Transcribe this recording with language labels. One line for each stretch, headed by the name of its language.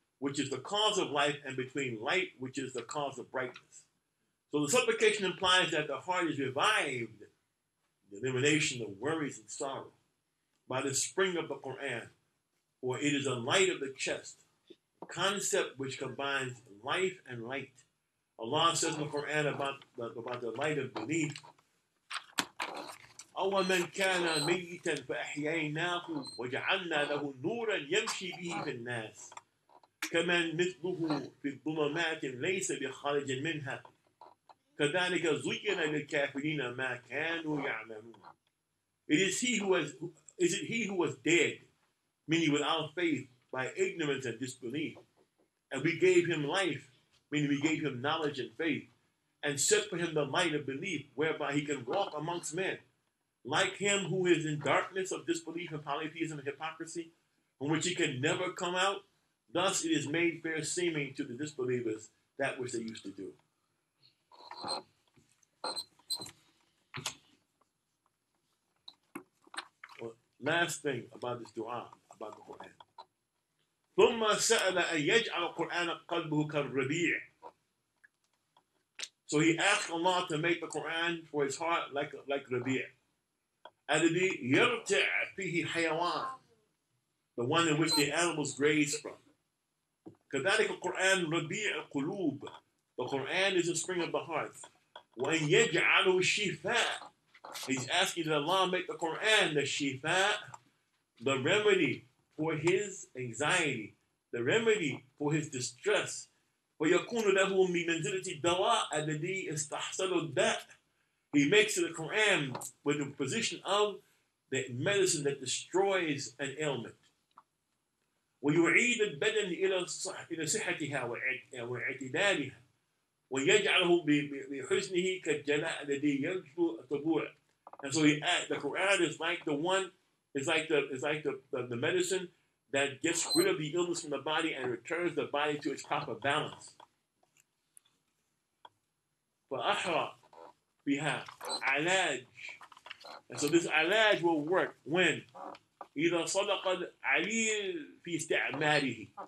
English: which is the cause of life, and between light, which is the cause of brightness. So the supplication implies that the heart is revived, the elimination of worries and sorrow, by the spring of the Quran, for it is a light of the chest, a concept which combines life and light. Allah says in the Quran about the light of belief,
Arabic: أَوَمَنْ كَانَ مَيِّتًا فَأَحْيَيْنَاهُ وَجَعَلْنَا لَهُ نُورًا يَمْشِي بِهِ فِي النَّاسِ كَمَنْ مِثْلُهُ فِي الظُّلُمَاتِ لَيْسَ بِخَارِجٍ مِنْهَا كَذَلِكَ زُيِّنَ لِلْكَافِرِينَ مَا كَانُوا يَعْمَلُونَ.
English: Is it he who was dead, meaning without faith, by ignorance and disbelief, and we gave him life, meaning we gave him knowledge and faith, and set for him the light of belief, whereby he can walk amongst men, like him who is in darkness of disbelief and polytheism and hypocrisy, from which he can never come out. Thus it is made fair seeming to the disbelievers that which they used to do. Well, last thing about this dua, about the Quran.
Arabic: ثم سأل أن يجعل القرآن قلبه كالربيع.
English: So he asked Allah to make the Quran for his heart like Rabi'.
Arabic: الذي يرتع فيه حيوان,
English: the one in which the animals graze from.
Arabic: كذلك القرآن ربيع القلوب.
English: The Quran is the spring of the heart.
Arabic: وأن يجعله شفاء.
English: He's asking that Allah make the Quran the shifa, the remedy for his anxiety, the remedy for his distress.
Arabic: ويكون له من منزلة الدواء الذي استحصل الداء.
English: He makes the Quran with the position of the medicine that destroys an ailment.
Arabic: ويعيد البدن إلى صحتها واعتدالها ويجعله بحسنه كالجلاء الذي يجلو الطبوع.
English: And so the Quran is like the one, it's like the medicine that gets rid of the illness from the body and returns the body to its proper balance.
Arabic: فأحرى بها علاج.
English: And so this
Arabic: علاج
English: will work when
Arabic: إذا صدق العليل في استعماله.